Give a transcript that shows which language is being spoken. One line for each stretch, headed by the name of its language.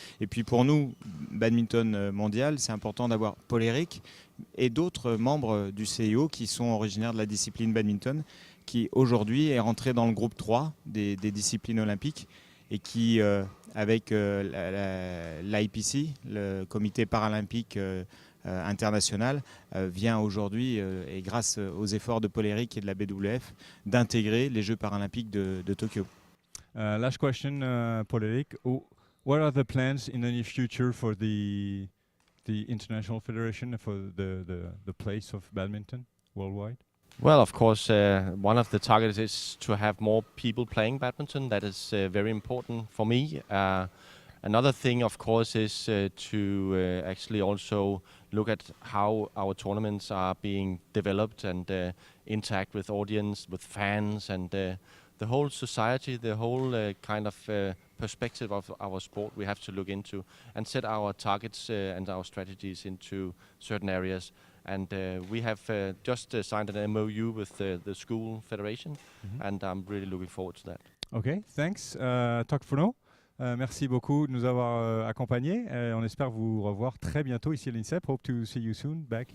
French: Et puis pour nous, badminton mondial, c'est important d'avoir Paul-Éric et d'autres membres du CIO qui sont originaires de la discipline badminton, qui aujourd'hui est rentré dans le groupe 3 des disciplines olympiques et qui, avec l'IPC, le comité paralympique international, vient aujourd'hui, et grâce aux efforts de Paul-Éric et de la BWF, d'intégrer les Jeux paralympiques de Tokyo.
English: Last question, Paul-Éric. What are the plans in the near future for the International Federation for the place of badminton worldwide? Well, of course, one of the targets is to have more people playing badminton. That is very important for me. Another thing, of course, is to actually also look at how our tournaments are being developed and interact with audience, with fans, and the whole society, the whole kind of perspective of our sport we have to look into and set our targets and our strategies into certain areas. And we have just signed an MOU with the school federation, and I'm really looking forward to that. Okay, thanks. Talk for now.
French: Merci beaucoup de nous avoir accompagnés. On espère vous revoir très bientôt ici à l'INSEP.
English: Hope to see you soon back here.